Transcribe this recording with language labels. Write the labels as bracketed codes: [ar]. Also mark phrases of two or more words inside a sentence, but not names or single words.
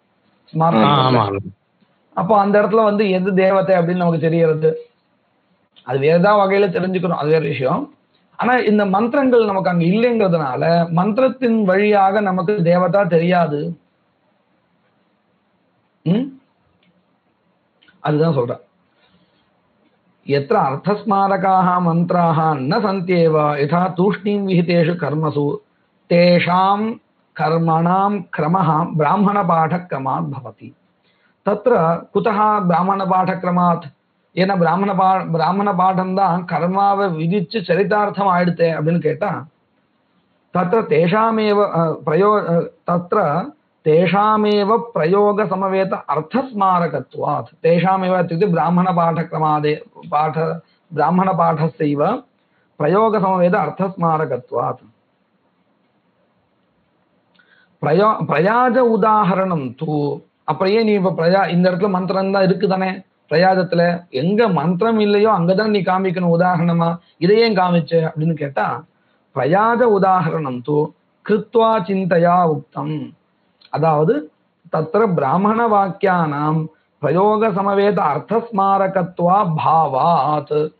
[ta] அப்போ அந்த இடத்துல வந்து எது தேவதை அப்படின்னு நமக்கு தெரியறது அது வேற ஏதாவது வகையில தெரிஞ்சுக்கணும் அது வேற விஷயம் ஆனா இந்த மந்திரங்கள் நமக்கு அங்க இல்லைங்கிறதுனால மந்திரத்தின் வழியாக நமக்கு தேவதா தெரியாது அதுதான் சொல்றேன் [sa] यत्र अर्थस्मारकाः मन्त्राः न सन्त्येव यथा तूष्णीं विहितेषु कर्मसु तेषां कर्मणां क्रमः ब्राह्मणपाठक्रमात् भवति तत्र कुतः ब्राह्मणपाठक्रमात् येन ब्राह्मणपाठं [ta] தான் கர்மாவை விதிச்சு சரிதார்த்தம் ஆயிடுதே அப்படின்னு கேட்டா [sa] तत्र तेषामेव प्रयोग समवेत अर्थस्मारकत्वात् तेषामेव इत्युक्ते ब्राह्मणपाठस्यैव प्रयोग समवेत अर्थस्मारकत्वात् प्रयाज उदाहरणं तु [ta] அப்படியே நீ இப்ப இந்த இடத்துல மந்திரம் தான் இருக்குதானே பிரயாஜத்துல எங்க மந்திரம் இல்லையோ அங்கதான் நீ காமிக்கணும் உதாரணமா இதையே காமிச்ச அப்படின்னு கேட்டா [sa] प्रयाज उदाहरणं तु कृत्वा चिन्तया उक्तम् [ta] அதாவது [sa] तत्र ब्राह्मण वाक्यानां प्रयोग समवेत अर्थस्मारकत्वा भावात्